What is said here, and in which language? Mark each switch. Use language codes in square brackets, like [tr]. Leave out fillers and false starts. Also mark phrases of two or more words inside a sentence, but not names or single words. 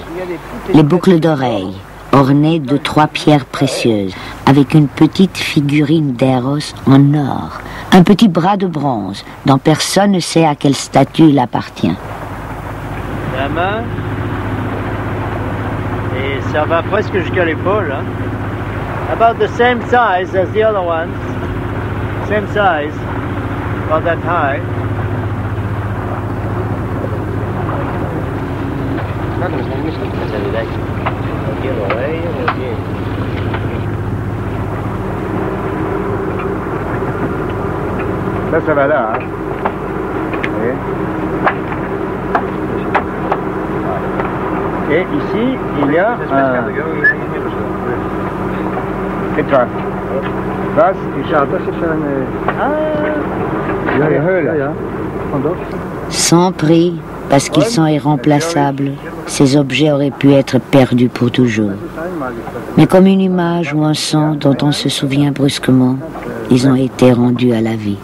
[fr] Les boucles d'oreilles, ornées de 3 pierres précieuses, avec une petite figurine d'Eros en or, un petit bras de bronze dont personne ne sait à quelle statue il appartient. La main, et ça va presque jusqu'à l'épaule. Hein? [en] About the same size as the other ones. Same size, about that high. [fr] Là, ça va là, hein? Oui. Et ici, il y a un... Et toi? [de] Was? Ich schaue, das ist eine... [fr] Sans prix, parce qu'ils sont irremplaçables, ces objets auraient pu être perdus pour toujours. Mais comme une image ou un son dont on se souvient brusquement, ils ont été rendus à la vie.